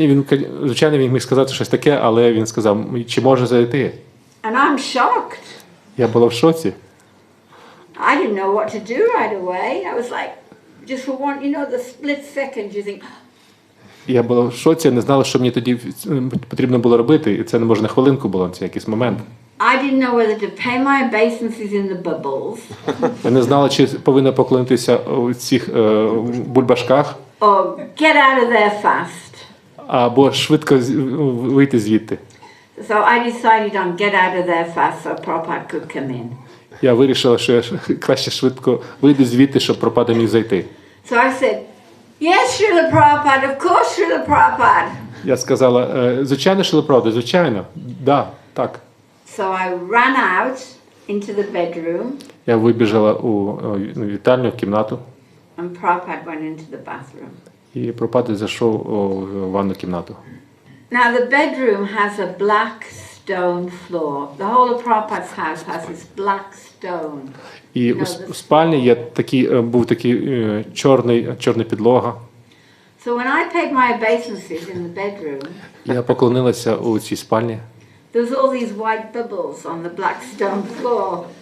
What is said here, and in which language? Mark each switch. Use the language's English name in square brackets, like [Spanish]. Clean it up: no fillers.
[Ukrainian] І він, звичайно, він міг сказати щось таке, але він сказав, чи може зайти. [English] And I'm shocked. [Ukrainian] Я була в шоці. [English] I didn't know what to do right away. I was like, just for one, you know, the split second, you think, [Ukrainian] Я була в шоці, не знала, що мені тоді потрібно було робити, і це не може на хвилинку було, це якийсь момент. [English] I didn't know whether to pay my obeisances in the bubbles [Ukrainian] Я не знала, чи повинна поклонитися у цих бульбашках, [English] or get out of there fast. [Ukrainian] або швидко вийти звідти. [English] So I decided on get out of there fast so Prabhupada could come in. [Ukrainian] Я вирішила, що я краще швидко вийду звідти, щоб Прабхупада міг зайти. [English] So I said, yes, Srila Prabhupada, of course, Srila Prabhupada. [Ukrainian] Я сказала, звичайно, Шилопропада, звичайно, да, так. [English] So I ran out into the bedroom [Ukrainian] Я вибіжала у вітальню, в кімнату, [English] and Prabhupada went into the bathroom. [Ukrainian] і Прабхупада зайшов у ванну кімнату. [English] Now the bedroom has a black stone floor. The whole of Prabhupada's house has this black stone. [Ukrainian] І у спальні є був такий чорна підлога. [English] So when I paid my obeisances in the bedroom, [Ukrainian] Я поклонилася у цій спальні. [English] there was all these white bubbles on the black stone floor.